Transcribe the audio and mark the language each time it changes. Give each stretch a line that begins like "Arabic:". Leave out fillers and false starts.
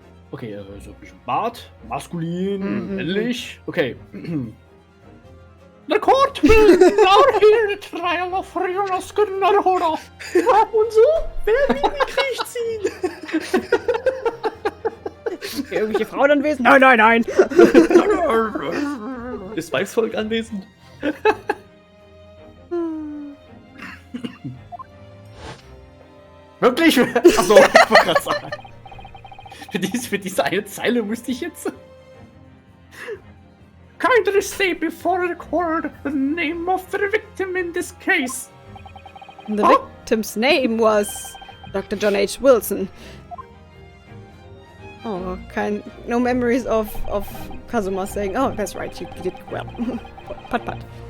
German: Okay, so ein bisschen Bart, maskulin, männlich. Okay.
English: The court will now hear the trial of Jonas Gunnar.
German: Und so werden wir den Krieg ziehen. Irgendwelche Frauen anwesend? Nein. Ist Weibsvolk anwesend? Wirklich? Achso, ich wollte gerade sagen. Für diese eine Zeile musste ich jetzt...
English: Kindly say before the court the name of the victim in this case. The victim's name was Dr. John H. Wilson. Oh, no memories of Kazuma saying, oh, that's right, you did well. Pat.